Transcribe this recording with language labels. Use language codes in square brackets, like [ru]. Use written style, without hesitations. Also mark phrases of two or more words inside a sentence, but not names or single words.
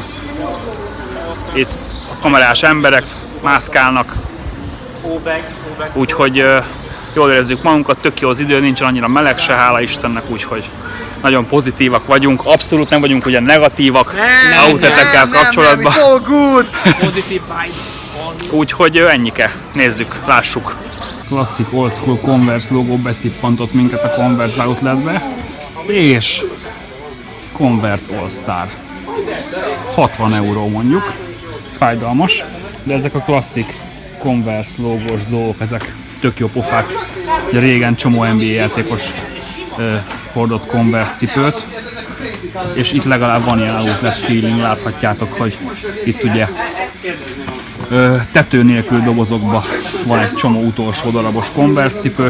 [hu] Itt a kamerás emberek mászkálnak. Úgyhogy jól érezzük magunkat, tök jó az idő, nincsen annyira meleg se, hála Istennek, úgyhogy nagyon pozitívak vagyunk, abszolút nem vagyunk ugye negatívak outletekkel kapcsolatban. Nem, [en] it's all good. Positive vibes. [hu] Úgyhogy ennyike, nézzük, lássuk. Klasszik [en] old school [hu] Converse logó beszippantott minket a Converse outletbe, és Converse All Star. 60 euró mondjuk, fájdalmas, de ezek a klasszik Converse logós dolgok, ezek tök jó pofák. Ugye régen csomó NBA játékos hordott Converse cipőt, és itt legalább van ilyen [en] outlet feeling, [hu] láthatjátok, hogy itt ugye tető nélkül dobozokban van egy csomó utolsó darabos Converse cipő.